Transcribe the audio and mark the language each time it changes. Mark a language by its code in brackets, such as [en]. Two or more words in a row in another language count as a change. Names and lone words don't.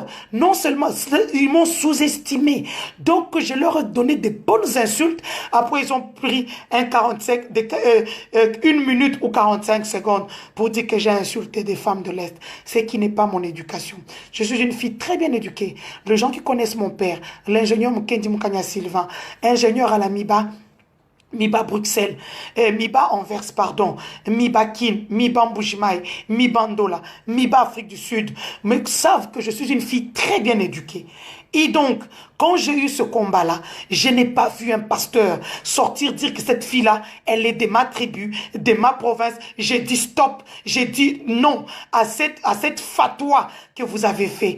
[fr] Non seulement, ils m'ont sous-estimé. Donc, je leur ai donné des bonnes insultes. Après, ils ont pris une minute ou 45 secondes pour dire que j'ai insulté des femmes de l'Est. Ce qui n'est pas mon éducation. Je suis une fille très bien éduquée. Les gens qui connaissent mon père, l'ingénieur Mukendi Mukanya Sylvain, ingénieur à la MIBA Bruxelles, MIBA Anvers, pardon, MIBA Kin, MIBA Mbujimaï, MIBA Ndola, MIBA Afrique du Sud, mais savent que je suis une fille très bien éduquée. Et donc, quand j'ai eu ce combat-là, je n'ai pas vu un pasteur sortir dire que cette fille-là, elle est de ma tribu, de ma province. J'ai dit stop, j'ai dit non à cette fatwa que vous avez fait.